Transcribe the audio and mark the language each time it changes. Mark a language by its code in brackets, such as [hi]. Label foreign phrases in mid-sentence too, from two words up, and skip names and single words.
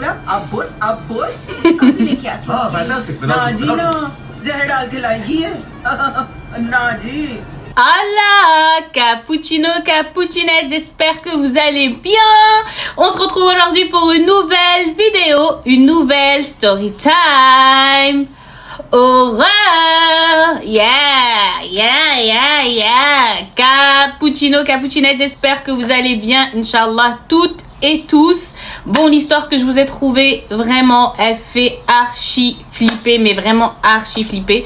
[hi] अब बोल कॉफी लेके आती हूँ। fantastic. ना जी ना, जहर डाल के लाएगी है। ना जी। [fr] Hola, cappuccino, cappuccinette, j'espère que vous allez bien. On se retrouve aujourd'hui pour une nouvelle vidéo, une nouvelle story time. Horreur! Yeah! Cappuccino, cappuccinette, j'espère que vous allez bien, [ar] إن شاء الله, [fr] toutes et tous. Bon, l'histoire que je vous ai trouvée, vraiment, elle fait archi flipper, mais vraiment archi flipper.